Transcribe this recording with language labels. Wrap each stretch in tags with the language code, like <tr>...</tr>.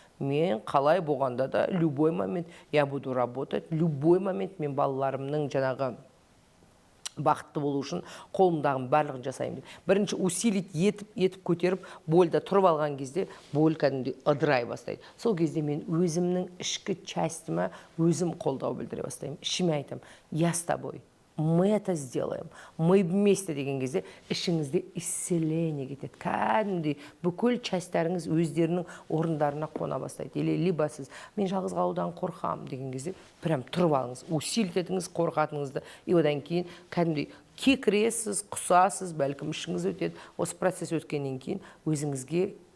<kk>Мен қалай болғанда да</kk> <ru>любой момент я буду работать,</ru> <kk>любой момент мен балаларымның жаңағы бақытты болу үшін қолымдағым барлығын жасаймын. Бірінші усилить етіп көтеріп, больда тұрып алған кезде боль кәдімгідей ыдырай бастайды. Сол кезде мен өзімнің ішкі частьіме өзім қолдау білдіре бастаймын. Ішіме айтамын,</kk> <ru>я с тобой. Мы это сделаем, мы вместе</ru> <kk>деген кезде ішіңізде исцеление кетеді. Кәдімгідей бүкіл частьтарыңыз өздерінің орындарына қона бастайды. Либо сіз, мен жалғыз қалудан қорқам деген кезде, прям тұрып алыңыз, усилить етіңіз қорқатыңызды. И одан кейін кәдімгідей кекіресіз, құсасыз, бәлкім ішіңіз өтеді. Осы процесс өткеннен кейін өзіңізге</kk>